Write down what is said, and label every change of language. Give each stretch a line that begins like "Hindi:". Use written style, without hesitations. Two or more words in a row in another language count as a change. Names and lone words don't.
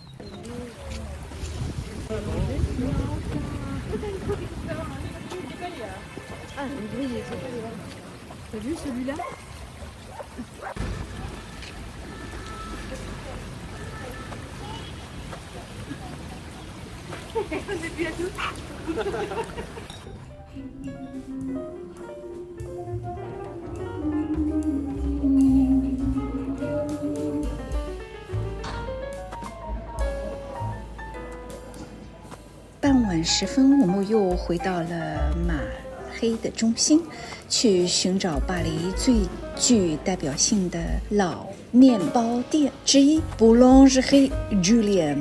French: Ah, le grillé, t'as vu celui-là? On est bien tous.
Chinese: 傍晚时分，我们又回到了马黑的中心，去寻找巴黎最具代表性的老面包店之一 Boulangerie Julien。